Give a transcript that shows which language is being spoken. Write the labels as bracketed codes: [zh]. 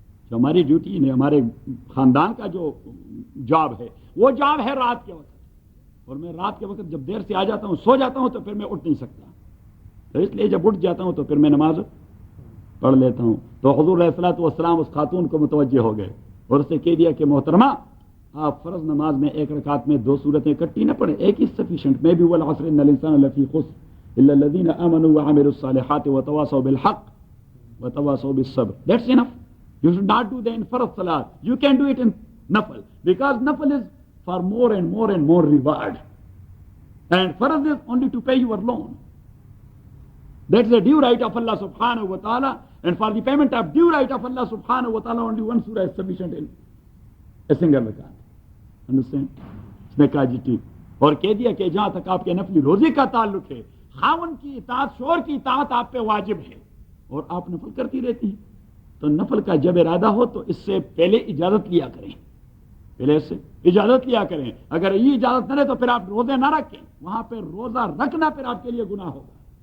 [ur] جو ہماری ڈیوٹی یعنی ہمارے خاندان کا جو جاب ہے وہ جاب ہے رات کے وقت، اور میں رات کے وقت جب دیر سے آ جاتا ہوں سو جاتا ہوں تو پھر میں اٹھ نہیں سکتا، تو اس لیے جب اٹھ جاتا ہوں تو پھر میں نماز پڑھ لیتا ہوں۔ تو حضور علیہ الصلوۃ والسلام اس خاتون کو متوجہ ہو گئے اور اسے کہہ دیا کہ محترمہ آپ فرض نماز میں ایک رکعت میں 2 سورتیں اکٹھی نہ پڑھیں، ایک ہی سفیشینٹ، میں بھی [ar] والعصر ان الانسان لفی خسر الا الذین آمنوا وعملوا الصالحات وتواصوا بالحق وتواصوا بالصبر، [en] that's enough. You should not do that in farz salat, you can do it in nafal, because nafal is for more and more and more reward, and farz is only to pay your loan. That's the due right of Allah subhanahu wa ta'ala, and for the payment of due right of Allah subhanahu wa ta'ala only 1 surah is sufficient in a single rakat. Understand? [ur] اس نے کہا جی ٹھیک، اور کہہ دیا کہ جہاں تک آپ کے نفلی روزی کا تعلق ہے خاون کی اطاعت، شوہر کی اطاعت آپ پہ واجب ہے، اور آپ نفل کرتی رہتی ہیں، تو نفل کا جب ارادہ ہو تو اس سے پہلے اجازت لیا کریں، پہلے اس سے اجازت لیا کریں، اگر یہ اجازت نہ لے تو پھر آپ روزے نہ رکھیں، وہاں پہ روزہ رکھنا پھر آپ کے لیے گناہ ہوگا،